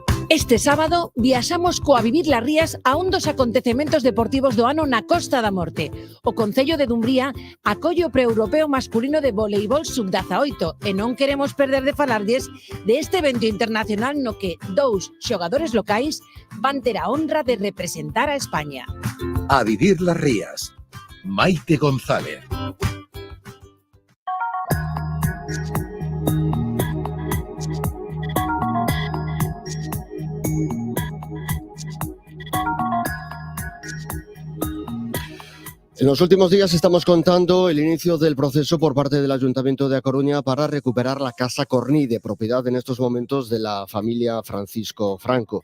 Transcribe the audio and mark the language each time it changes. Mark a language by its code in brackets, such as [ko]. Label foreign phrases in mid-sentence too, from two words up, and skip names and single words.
[gl] Este sábado viaxamos coa Vivir las Rías a un dos acontecementos deportivos do ano na Costa da Morte. O Concello de Dumbría acolle o pre-europeo masculino de voleibol sub-18 e non queremos perder de falarlles deste evento internacional no que dous xogadores locais van ter a honra de representar a España. A Vivir las Rías. Maite González. [es] En los últimos días estamos contando el inicio del proceso por parte del Ayuntamiento de A Coruña para recuperar la Casa Cornide, propiedad en estos momentos de la familia Francisco Franco.